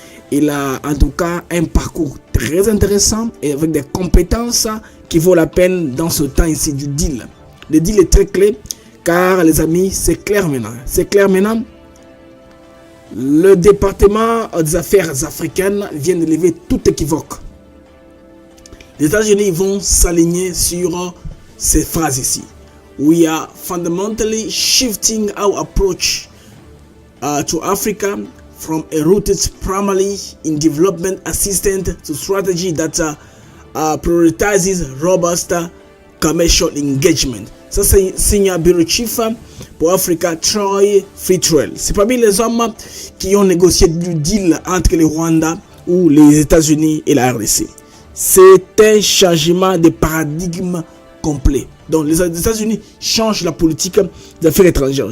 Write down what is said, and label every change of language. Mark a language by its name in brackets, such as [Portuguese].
[French] Il a en tout cas un parcours très intéressant et avec des compétences qui vaut la peine dans ce temps ici du deal. Le deal est très clé. Car les amis, c'est clair maintenant. Le département des affaires africaines vient de lever tout équivoque. Les États-Unis vont s'aligner sur ces phrases ici. [English] We are fundamentally shifting our approach to Africa from a rooted primarily in development assistance to strategy that prioritizes robust commercial engagement. [French] Ça c'est signe bureau chief pour Africa, Troy Fritrell. C'est parmi les hommes qui ont négocié du deal entre le Rwanda ou les États-Unis et la RDC. C'est un changement de paradigme complet. Donc les États-Unis changent la politique des affaires étrangères.